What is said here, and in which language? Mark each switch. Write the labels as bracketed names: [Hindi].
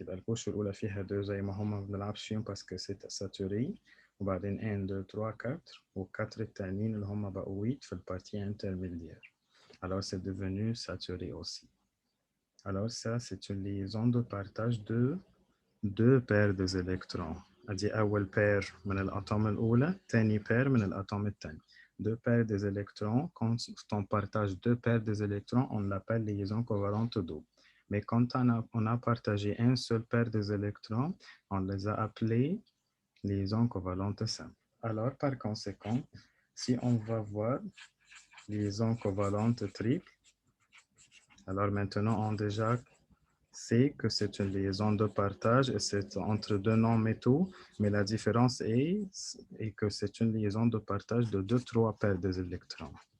[Arabic] يبقى الكوش الأولى فيها 2 زي ما هم ما بنلعبش فيهم باسكو سي ساتوري، وبعدين 1 2 3 4 و4 التانيين اللي هم بقوا 8 في البارتي intermédiaire. [French] Alors c'est devenu saturé aussi. Alors ça c'est une liaison de partage de deux paires d'électrons. [Arabic] ادي أول paire من الأتوم الأولى، تاني paire من الأتوم الثاني. [French] Deux paires des électrons, quand on partage deux paires des électrons, on l'appelle liaison covalente double. Mais quand on a partagé un seul paire des électrons, on les a appelés liaison covalente simple. Alors, par conséquent, si on va voir liaison covalente triple, alors maintenant on déjà sait que c'est une liaison de partage et c'est entre deux non-métaux, mais la différence est que c'est une liaison de partage de 2-3 paires des électrons.